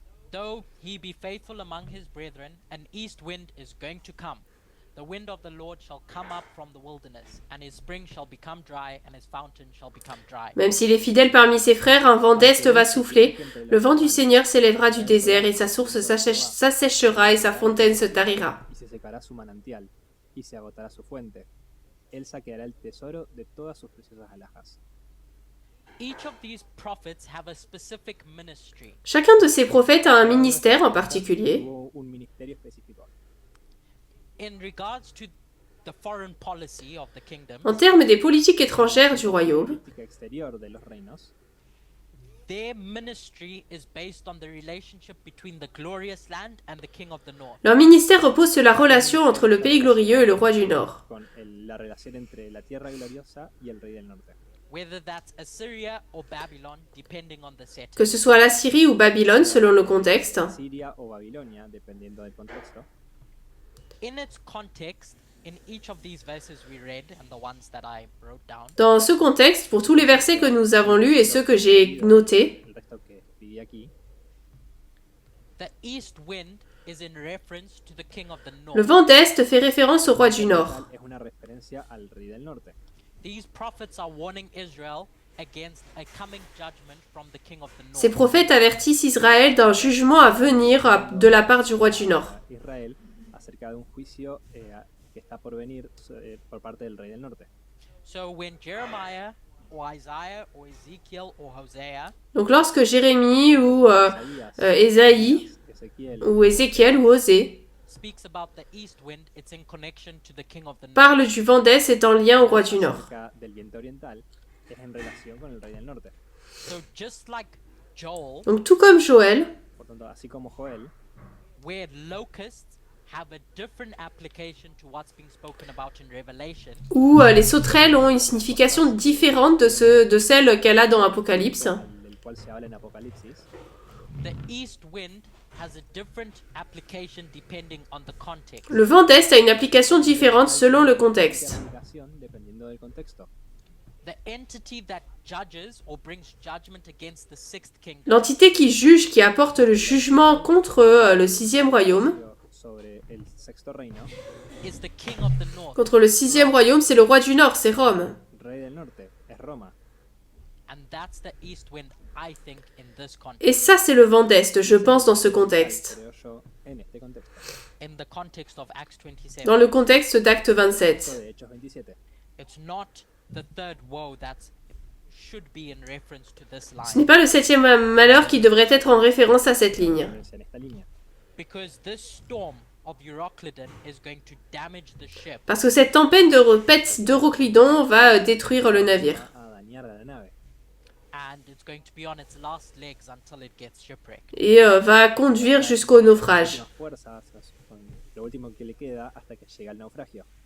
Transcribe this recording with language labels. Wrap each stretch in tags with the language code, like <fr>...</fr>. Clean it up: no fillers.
<en>Though he be faithful among his brethren, an east wind is going to come. The wind of the Lord shall come up from the wilderness, and his spring shall become dry, and his fountain shall become dry.</en> <fr>Même s'il est fidèle parmi ses frères, un vent d'Est va souffler. Le vent du Seigneur s'élèvera du désert, et sa source s'asséchera, et sa fontaine se tarira.</fr> <es>Y se secará su manantial, y se agotará su fuente. Él saqueará el tesoro de todas sus preciosas alhajas.</es> <en>Each of these prophets have a specific ministry.</en> <fr>Chacun de ces prophètes a un ministère en particulier.</fr> <es>Tuvo un ministerio específico.</es> <en>In regards to the foreign policy of the kingdom,</en> <fr>En termes des politiques étrangères du royaume,</fr> <es>Política exterior de los reinos.</es> <en>their ministry is based on the relationship between the glorious land and the king of the north.</en> <fr>leur ministère repose sur la relation entre le pays glorieux et le roi du Nord.</fr> <es>Con la relación entre la tierra gloriosa y el rey del norte.</es> <en>Whether that's Assyria or Babylon, depending on the setting.</en> <fr>Que ce soit la Syrie ou Babylone selon le contexte.</fr> <es>Siria o Babilonia, dependiendo del contexto.</es> <en>In its context, in each of these verses we read and the ones that I wrote down,</en> <fr>Dans ce contexte, pour tous les versets que nous avons lus et ceux que j'ai notés,</fr> <es>El resto que escribí aquí.</es> <en>the east wind is in reference to the king of the north.</en> <fr>le vent d'Est fait référence au roi du Nord.</fr> <es>Es una referencia al rey del norte.</es> <en>These prophets are warning Israel against a coming judgment from the king of the north.</en> <fr>Ces prophètes avertissent Israël d'un jugement à venir de la part du roi du Nord.</fr> <es>Israel acerca de un juicio que está por venir por parte del rey del norte.</es> <en>So when Jeremiah or Isaiah or Ezekiel or Hosea</en> <fr>Donc lorsque Jérémie ou Ésaïe</fr> <es>Ezequiel</es> <fr>ou Ézéchiel ou Osée</fr> <en>speaks about the east wind, it's in connection to the king of the north.</en> <fr>parlent du vent d'Est, c'est en lien au roi du Nord.</fr> <es>acerca del viento oriental es en relación con el rey del norte.</es> <en>So just like Joel,</en> <fr>Donc tout comme Joël,</fr> <es>Por tanto, así como Joel,</es> <en>where locusts have a different application to what's being spoken about in Revelation,</en> <fr>où les sauterelles ont une signification différente de celle qu'elle a dans Apocalypse.</fr> <es>del cual se habla en Apocalipsis,</es> <en>the east wind has a different application depending on the context.</en> <fr>Le vent d'Est a une application différente selon le contexte.</fr> <es>aplicación dependiendo del contexto.</es> <en>The entity that judges or brings judgment against the sixth kingdom</en> <fr>L'entité qui juge, qui apporte le jugement contre le sixième royaume,</fr> <es>Sobre el sexto reino,</es> <en>is the king of the north,</en> <fr>contre le sixième royaume, c'est le roi du Nord, c'est Rome.</fr> <es>el rey del norte es Roma.</es> <en>and that's the east wind, I think, in this context.</en> <fr>Et ça, c'est le vent d'Est, je pense, dans ce contexte.</fr> <es>Creo yo en este contexto.</es> <en>In the context of Acts 27,</en> <fr>Dans le contexte d'Acte 27.</fr> <es>De Hechos 27.</es> <en>it's not the third woe that should be in reference to this</en> <fr>Ce n'est</fr> <en>line,</en> <fr>pas le septième malheur qui devrait être en référence à cette ligne.</fr> <es>En esta línea.</es> <en>because this storm of Euroclydon is going to damage the ship,</en> <fr>Parce que cette tempête d'Euroclydon va détruire le navire.</fr> <es>A dañar a la nave.</es> <en>and it's going to be on its last legs until it gets shipwrecked.</en> <fr>Et va conduire jusqu'au naufrage.</fr> <es>Últimas fuerzas, con lo último que le queda hasta que llega el naufragio.</es>